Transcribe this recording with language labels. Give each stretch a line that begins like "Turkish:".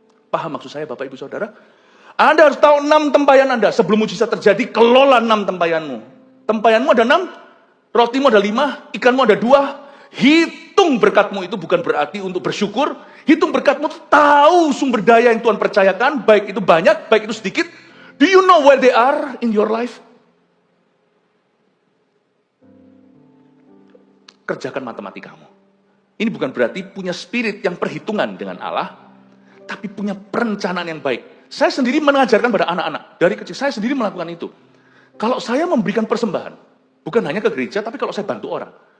Indonesian: Paham maksud saya Bapak Ibu Saudara? Anda harus tahu 6 tempayan Anda, sebelum mujizat terjadi, kelola 6 tempayanmu. Tempayanmu ada 6, rotimu ada 5, ikanmu ada 2, hitung berkatmu itu bukan berarti untuk bersyukur. Hitung berkatmu itu tahu sumber daya yang Tuhan percayakan, baik itu banyak, baik itu sedikit.
English: Do you know where they are in your life?
Indonesian: Kerjakan matematikamu. Ini bukan berarti punya spirit yang perhitungan dengan Allah, tapi punya perencanaan yang baik. Saya sendiri mengajarkan pada anak-anak, dari kecil saya sendiri melakukan itu. Kalau saya memberikan persembahan, bukan hanya ke gereja, tapi kalau saya bantu orang.